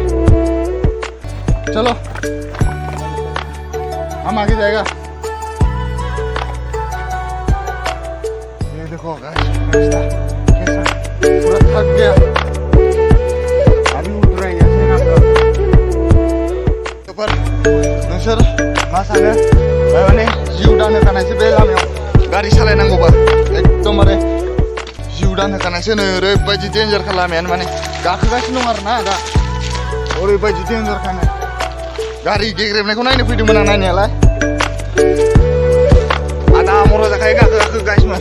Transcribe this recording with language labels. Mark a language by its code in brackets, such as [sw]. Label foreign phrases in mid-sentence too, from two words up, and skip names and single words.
[hi] चलो हम आगे जाएगा। ये देखो रास्ता कैसा, पूरा थक गया, अभी उठ रहा है ऐसे ना पर [brx] नोंसोर मा सानो माने जिउ दान होखानायसो बे लामायाव गारि सालायनांगौबा एकदमबारे जिउ दान होखानायसो नै, ओरैबायदि डेन्जार लामायानो, माने गाखोगासिनो दं आरो ना दा, ओरैबायदि डेन्जारखानो। गारि गेग्रेबनायखौ नायनो फैदोंमोन आं नायनायालाय, आदा मरा जाखायो गाखो गाखो गाइसमोन।